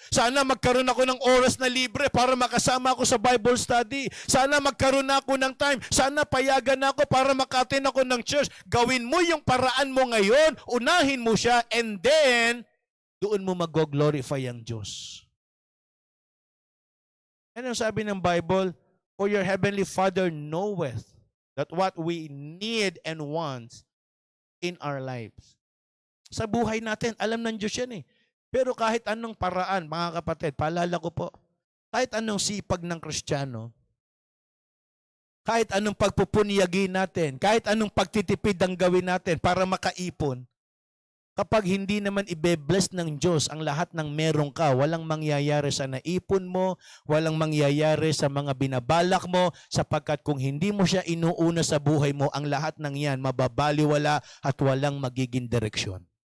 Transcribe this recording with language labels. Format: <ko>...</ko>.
<tl>Sana magkaroon ako ng oras na libre para makasama ako sa Bible study. Sana magkaroon na ako ng time. Sana payagan na ako para maka-attend ako ng church. Gawin mo yung paraan mo ngayon, unahin mo siya, and then, doon mo mag-glorify ang Diyos. Ano sabi ng Bible?</tl> <en>For your heavenly Father knoweth that what we need and want in our lives.</en> <tl>Sa buhay natin, alam ng Diyos yan eh. Pero kahit anong paraan, mga kapatid, paalala ko po, kahit anong sipag ng Kristiyano, kahit anong pagpupunyagi natin, kahit anong pagtitipid ang gawin natin para makaipon, kapag hindi naman ibe-bless ng Diyos ang lahat ng meron ka, walang mangyayari sa naipon mo, walang mangyayari sa mga binabalak mo, sapagkat kung hindi mo siya inuuna sa buhay mo, ang lahat ng yan mababaliwala at walang magiging direksyon.</tl>